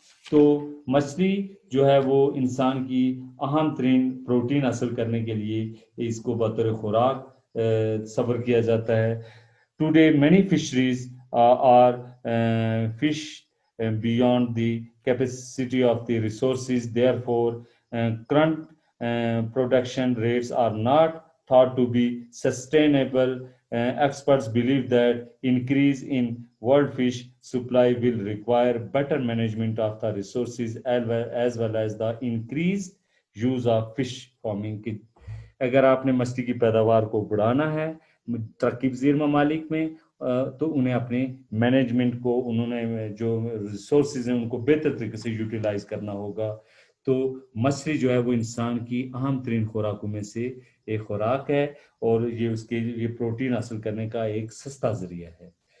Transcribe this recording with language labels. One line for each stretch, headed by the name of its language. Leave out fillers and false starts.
Hindi: तो मछली जो है वो इंसान की अहम तरीन प्रोटीन हासिल करने के लिए इसको बतौर खुराक सब्र किया जाता है.
English: Today many fisheries are fish beyond the capacity of the resources. Therefore, current production rates are not thought to be sustainable. Experts believe that increase in world fish supply will require better management of the resources as well as the increased use of fish farming.
Hindi: अगर आपने मछली की पैदावार को बढ़ाना है तरक्की पजीर ममालिक में, तो उन्हें अपने मैनेजमेंट को, उन्होंने जो रिसोर्सेज हैं उनको बेहतर तरीके से यूटिलाइज करना होगा. तो मछली जो है वो इंसान की अहम तरीन खुराकों में से एक खुराक है और ये उसके लिए प्रोटीन हासिल करने का एक सस्ता जरिया है.